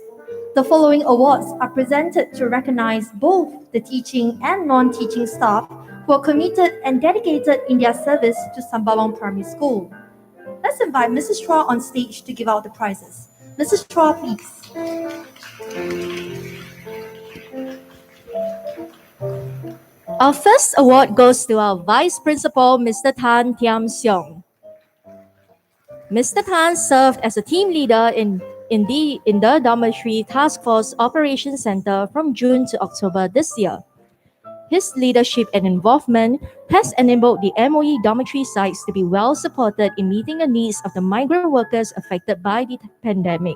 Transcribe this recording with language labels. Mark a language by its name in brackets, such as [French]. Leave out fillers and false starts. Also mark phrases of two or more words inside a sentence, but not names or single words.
[English] The following awards are presented to recognize both the teaching and non-teaching staff who are committed and dedicated in their service to Sembawang Primary School. Let's invite Mrs. Chua on stage to give out the prizes. Mrs. Chua, please. Our first award goes to our Vice Principal, Mr. Tan Tiam Siong. Mr. Tan served as a team leader in the Dormitory Task Force Operations Center from June to October this year. His leadership and involvement has enabled the MOE dormitory sites to be well supported in meeting the needs of the migrant workers affected by the pandemic.